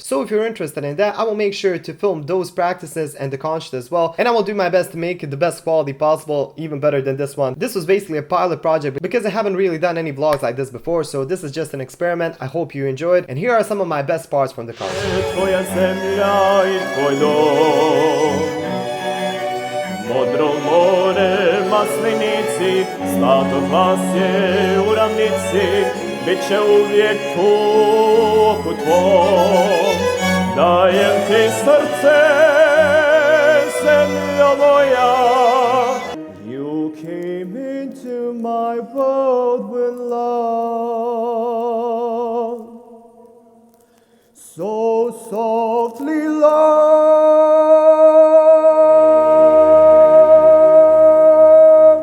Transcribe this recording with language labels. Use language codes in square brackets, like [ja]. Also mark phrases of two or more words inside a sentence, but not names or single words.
[en] So if you're interested in that, I will make sure to film those practices and the concert as well, and I will do my best to make it the best quality possible, even better than this one. This was basically a pilot project because I haven't really done any vlogs like this before, so this is just an experiment. I hope you enjoyed, and here are some of my best parts from the concert. [hr] Tvoja zemlja I tvoj dom, modro more, maslinici, zlato klasje u ravnici, bit će uvijek tu oko tvom. Dajem ti srce, zemljo moja. [en] You came into my world with love, so softly love.